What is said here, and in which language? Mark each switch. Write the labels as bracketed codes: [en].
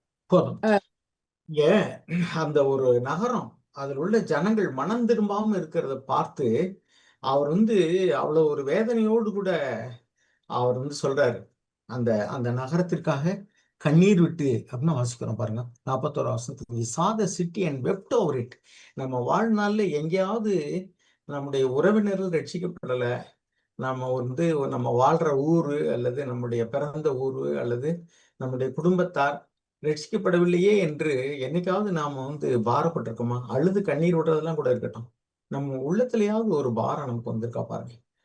[ta] போதும். இங்க அந்த ஒரு நகரம், அதில் உள்ள ஜனங்கள் மனம் திரும்பாம இருக்கிறத பார்த்து, அவர் வந்து அவ்வளவு ஒரு வேதனையோடு கூட அவர் வந்து சொல்றாரு. அந்த அந்த நகரத்திற்காக கண்ணீர் விட்டு அப்படின்னு வாசிக்கிறோம் பாருங்க. 41 வசனத்துக்கு [en] "He saw the city and wept over it." [ta] நம்ம வாழ்நாள்ல எங்கேயாவது நம்முடைய உறவினர்கள் ரட்சிக்கப்படல, நம்ம வந்து நம்ம வாழ்ற ஊரு அல்லது நம்முடைய பிறந்த ஊரு அல்லது நம்முடைய குடும்பத்தார் ரட்சிக்கப்படவில்லையே என்று என்னைக்காவது நாம பாரப்பட்டிருக்கோமா? அழுது கண்ணீர் விடுறதெல்லாம் கூட இருக்கட்டும். நம்ம உள்ளத்திலேயாவது ஒரு பாரம் நமக்கு வந்திருக்கா பாருங்க.